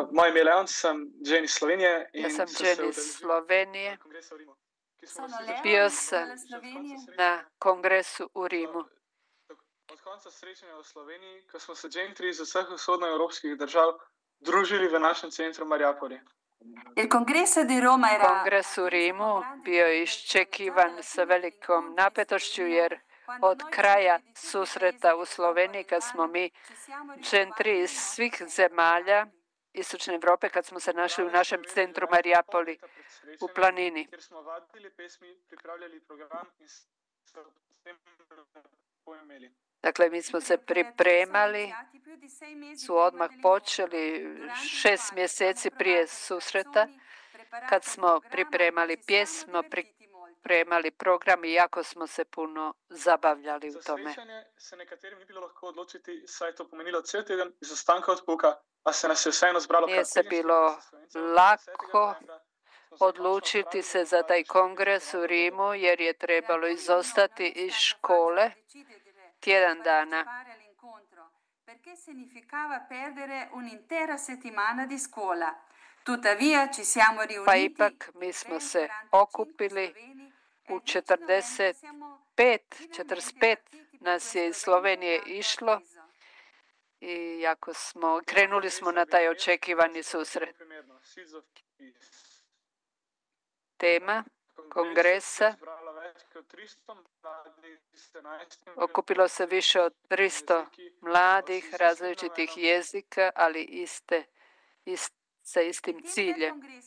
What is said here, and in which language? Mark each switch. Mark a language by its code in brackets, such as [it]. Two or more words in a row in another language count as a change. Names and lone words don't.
[sl] Moje ime je Leon, sem Jane iz Slovenije. [hr] Ja sam Jane iz Slovenije. Bio sam na kongresu u Rimu. [sl] Od konca srečanja v Sloveniji, ko smo se Gen 3 iz vseh vzhodnoevropskih držav družili v našem centru Mariapoli. [hr] Kongres u Rimu bio je iščekivan sa velikom napetošću jer od kraja susreta u Sloveniji kad smo mi Gen 3 iz svih zemalja Istočne Evrope kad smo se našli u našem centru Mariapoli u planini. [sl] Kjer smo vadili pesmi, pripravljali program in se pojmeli. [hr] Dakle, mi smo se pripremali, su odmah počeli 6 mjeseci prije susreta, kad smo pripremali pjesmo, pripremali program i jako smo se puno zabavljali u tome. [sl] Za srečanje se nekaterim ni bilo lahko odločiti, saj je to pomenilo cel teden izostanka od pouka, a se nas je vseeno zbralo [hr] Nije se bilo lako odlučiti se za taj kongres u Rimu jer je trebalo izostati iz škole tjedan dana. [it] Perché significava perdere un'intera settimana di scuola. Tuttavia ci siamo riuniti. [hr] Pa ipak mi smo se okupili u 45 nas je iz Slovenije išlo i jako smo, krenuli smo na taj očekivani susret. Tema kongresa okupilo se više od 300 mladih različitih jezika, ali sa istim ciljem.